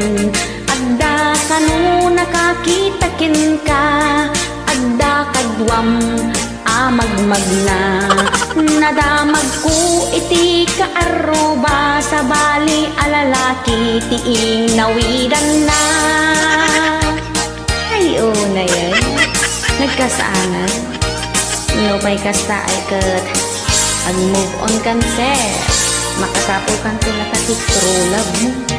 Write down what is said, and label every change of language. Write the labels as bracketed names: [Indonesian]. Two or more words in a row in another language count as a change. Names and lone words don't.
[Iloko] Adda kanu nakakitakin ka, adda kadwam amagmagna. Nadamag ko iti kaaruba, sa bali alalaki tiing nawidan na. Ay una yan, nagkasaangan no pa'y kasta ay kat ag [English] move on [Iloko] kan sir, makasapol kan tula ka ti [English] true love [Iloko] mo.